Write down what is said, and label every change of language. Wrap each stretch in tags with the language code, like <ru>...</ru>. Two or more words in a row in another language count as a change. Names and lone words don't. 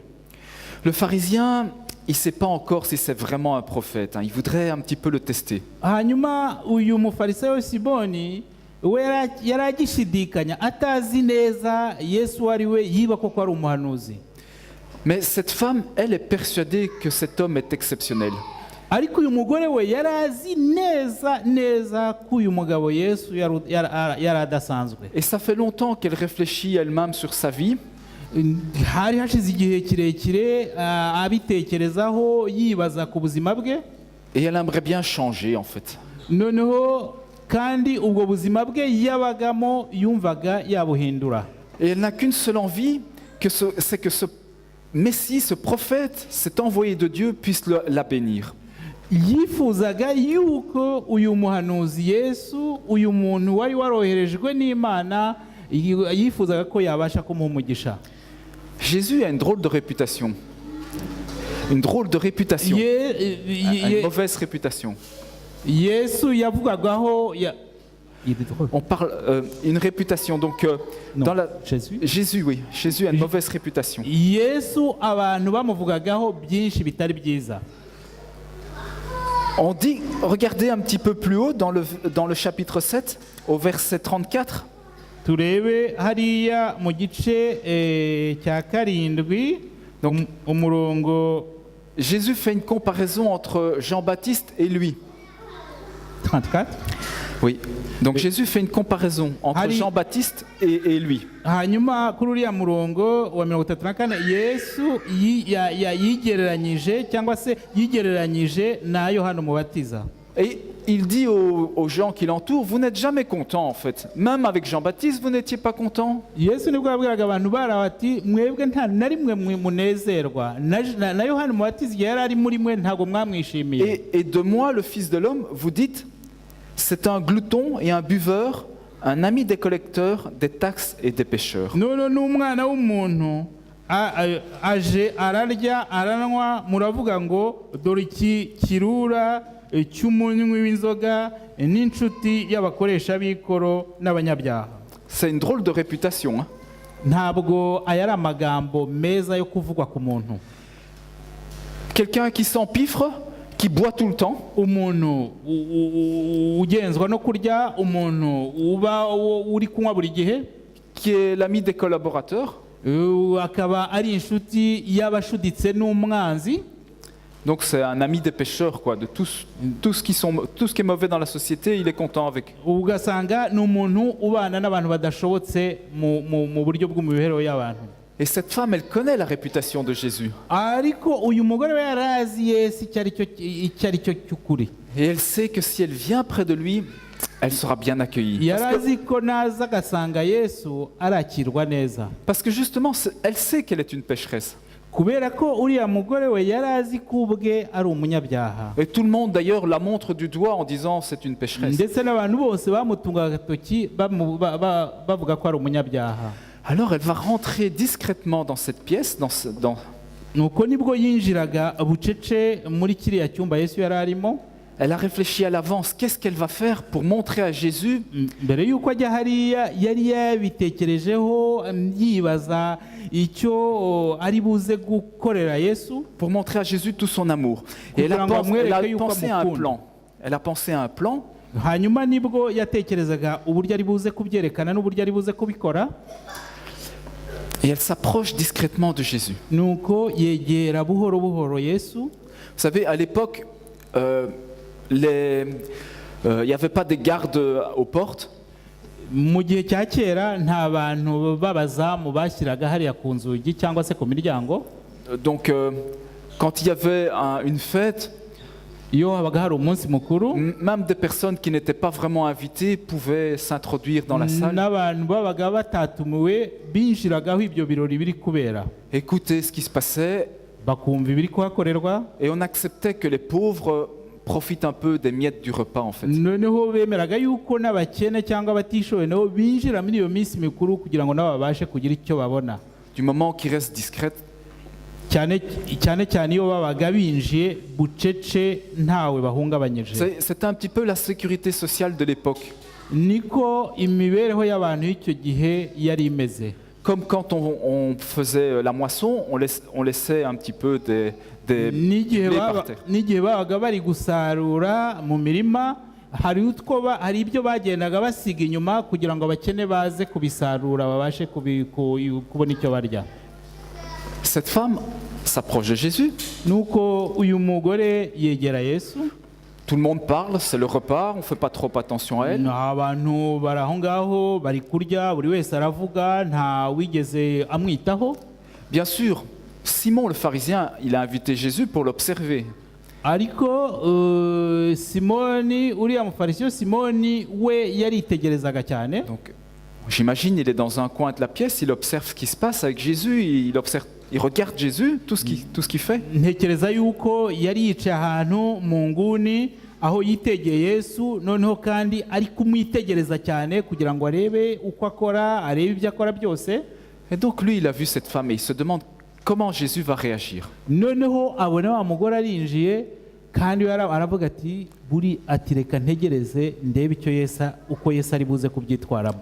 <fr>Le pharisien, il ne sait pas encore si c'est vraiment un prophète. Il voudrait un petit peu le tester.</fr> <rw>Hanyuma uyu mufarisayo simoni we yari agishidikanya, atazi neza yesu ari we, yiba koko ari umuhanuzi.</rw> <fr>Mais cette femme, elle est persuadée que cet homme est exceptionnel.</fr> <rw>Ariko uyu mugore we yari azi neza ko uyu mugabo yesu yari adasanzwe.</rw> <fr>Et ça fait longtemps qu'elle réfléchit elle-même sur sa vie.</fr> <rw>Hari hashize igihe kirekire abitekerezaho, yibaza ku buzima bwe,</rw> <fr>Et elle aimerait bien changer, en fait.</fr> <rw>noneho kandi ubwo buzima bwe yabagamo yumvaga yabuhindura.</rw> <fr>Et elle n'a qu'une seule envie, c'est que ce Messie, ce prophète, cet envoyé de Dieu, puisse la bénir.</fr> <rw>Yifuzaga yuko uyu muhanuzi yesu, uyu muntu wari waroherejwe n'Imana, yifuzaga ko yabasha kumuha umugisha.</rw> <fr>Jésus a une drôle de réputation. Une drôle de réputation. Une mauvaise réputation.</fr> <rw>Yesu yavugagaho</rw> <fr>On parle une réputation. Donc, dans la... Jésus, oui. Jésus a une mauvaise réputation.</fr> <rw>Yesu abantu bamuvugagaho byinshi bitari byiza.</rw> <fr>On dit, regardez un petit peu plus haut dans le chapitre 7, au verset 34.</fr> <rw>Turebe hariya mu gice cya karindwi, umurongo.</rw> <fr>Jésus fait une comparaison entre Jean-Baptiste et lui. 34. Oui. Donc Jésus fait une comparaison entre Jean-Baptiste et lui.</fr> <rw>Hanyuma kuri uriya murongo wa 34 Yesu yigereranyije cyangwa se yigereranyije na Yohana Umubatiza.</rw> <fr>Et il dit aux gens qui l'entourent, vous n'êtes jamais contents en fait. Même avec Jean-Baptiste, vous n'étiez pas contents.</fr> <rw>Yesu nibwo yabwiraga abantu bati mwebwe nta na rimwe munezerwa. Na Yohana Umubatiza yari ari muri mwe ntago mwamwishimiye.</rw> <fr>Et de moi, le Fils de l'homme, vous dites, c'est un glouton et un buveur, un ami des collecteurs, des taxes et des pêcheurs.</fr> <rw>None n'umwana w'umuntu aje ararya aranywa, muravuga ngo dore iki kirura cy'umunywi w'inzoga n'inshuti y'abakoresha b'ikoro n'abanyabyaha.</rw> <fr>C'est une drôle de réputation.</fr> <rw>Ntabwo aya ari amagambo meza yo kuvugwa ku muntu.</rw> <fr>Quelqu'un qui s'empiffre, qui boit tout le temps.</fr> <rw>Umuntu ugenzwa no kurya, umuntu uba uri kunywa buri gihe.</rw> <fr>Qui est l'ami des collaborateurs.</fr> <rw>Akaba ari inshuti y'abashuditse n'umwanzi.</rw> <fr>Donc c'est un ami des pécheurs, quoi, de tout ce qui est mauvais dans la société, il est content avec.</fr> <rw>Ugasanga ni umuntu ubana n'abantu badashobotse mu buryo bw'imibereho y'abantu.</rw> <fr>Et cette femme, elle connaît la réputation de Jésus.</fr> <rw>Ariko uyu mugore we yarazi Yesu icyari cyo cy'ukuri.</rw> <fr>Et elle sait que si elle vient près de lui, elle sera bien accueillie.</fr> <rw>Yarazi ko naza agasanga Yesu arakirwa neza.</rw> <fr>Parce que justement, elle sait qu'elle est une pécheresse.</fr> <rw>Kubera ko uriya mugore we yarazi ko ubwe ari umunyabyaha.</rw> <fr>Et tout le monde d'ailleurs la montre du doigt en disant c'est une pécheresse.</fr> <rw>Ndetse n'abantu bose bamutunga agatoki bavuga ko ari umunyabyaha.</rw> <fr>Alors elle va rentrer discrètement dans cette pièce,</fr> <rw>nuko nibwo yinjiraga bucece muri kiriya cyumba Yesu yari arimo.</rw> <fr>Elle a réfléchi à l'avance, qu'est-ce qu'elle va faire pour montrer à Jésus?</fr> <rw>Mbere yuko ajya hariya yari yabitekerejeho yibaza icyo ari buze gukorera Yesu,</rw> <fr>pour montrer à Jésus tout son amour. Et elle a pensé à un plan. Elle a pensé à un plan.</fr> <rw>Hanyuma nibwo yatekerezaga uburyo ari buze kubyerekana n'uburyo ari buze kubikora.</rw> <fr>Et elle s'approche discrètement de Jésus.</fr> <rw>Nuko yegera buhoro buhoro Yesu.</rw> <fr>Vous savez, à l'époque, il n'y avait pas des gardes aux portes.</fr> <rw>Mu gihe cya kera nta bantu babazamu bashyiraga hariya ku nzugi cyangwa se ku miryango.</rw> <fr>Donc, quand il y avait une fête,</fr> <rw>iyo habaga hari umunsi mukuru</rw> <fr>Même des personnes qui n'étaient pas vraiment invitées pouvaient s'introduire dans la salle,</fr> <rw>n'abantu babaga batatumiwe binjiragaho ibyo birori biri kubera</rw> <fr>écouter ce qui se passait,</fr> <rw>bakumva ibiri kuhakorerwa,</rw> <fr>et on acceptait que les pauvres profitent un peu des miettes du repas en fait.</fr> <rw>noneho bemeraga yuko n'abakene cyangwa abatishoboye nabo binjira muri iyo minsi mikuru kugira ngo nabo babashe kugira icyo babona,</rw> <fr>Du moment qu'ils restent discrètes,</fr> <rw>cyane cyane iyo babaga binjiye bucece ntawe bahungabanyije.</rw> <fr>c'était un petit peu la sécurité sociale de l'époque.</fr> <rw>Niko imibereho y'abantu y'icyo gihe yari imeze.</rw> <fr>Comme quand on faisait la moisson, on laissait un petit peu des</fr> <rw>N'igihe</rw> <fr>blés par terre.</fr> <rw>n'igihe babaga bari gusarura mu mirima hari ibyo bagendaga basiga inyuma kugira ngo abakene baze kubisarura babashe kubona icyo barya.</rw> <fr>Cette femme s'approche de Jésus.</fr> <rw>Nuko uyu mugore yegera Yesu,</rw> <fr>Tout le monde parle, c'est le repas, on ne fait pas trop attention à elle.</fr> <rw>nta bantu bari aho ngaho bari kurya, buri wese aravuga, nta wigeze amwitaho.</rw> <fr>Bien sûr, Simon le pharisien, il a invité Jésus pour l'observer.</fr> <rw>Ariko Simoni, uriya mufarisiyo Simoni we yaritegerezaga cyane.</rw> <fr>Donc, j'imagine, il est dans un coin de la pièce, il observe ce qui se passe avec Jésus, il regarde Jésus, tout ce qu'il fait.</fr> <rw>Ntekereza yuko yari yicaye ahantu mu nguni aho yitegeye Yesu, noneho kandi ari kumwitegereza cyane kugira ngo arebe uko akora, arebe ibyo akora byose.</rw> <fr>Et donc lui, il a vu cette femme et il se demande comment Jésus va réagir.</fr> <rw>Noneho abona wa mugore arinjiye kandi aravuga ati reka ntegereze ndebe uko Yesu ari buze kubyitwaramo.</rw>